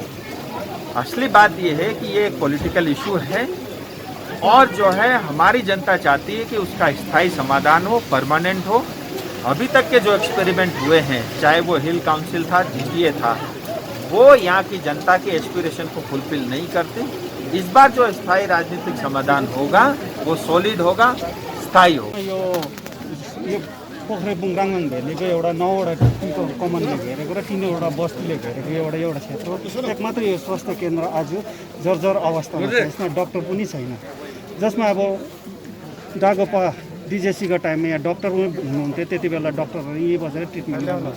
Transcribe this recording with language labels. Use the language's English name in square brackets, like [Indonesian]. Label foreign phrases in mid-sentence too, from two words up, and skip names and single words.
[Hindi] असली बात ये है कि ये एक [English] political issue [Hindi] है और जो है हमारी जनता चाहती है कि उसका स्थायी समाधान हो, परमानेंट हो। अभी तक के जो एक्सपेरिमेंट हुए हैं, चाहे वो हिल काउंसिल था, जीटीए था, वो यहाँ की जनता के एस्पिरेशन को फुलफिल नहीं करते। इस बार जो स्थायी राजनीतिक समाधान होगा वो सॉलिड होगा, स्थायी होगा। [Nepali] यो पोखरेबुङ राङभाङ भेलीको एउटा 9वटा कमानले घेरेको र 3वटा बस्तीले घेरेको एउटा क्षेत्र हो। एक मात्र यो स्वास्थ्य केन्द्र आज जर्जर अवस्थामा छ, यसमा डक्टर पनि छैन। जसमा अब डागोपा डिजेसीको टाइममा यहाँ डक्टर हुनुहुन्थ्यो, त्यति बेला डक्टरहरू यहीँ बसेर ट्रिटमेन्ट गर्नुहुन्थ्यो।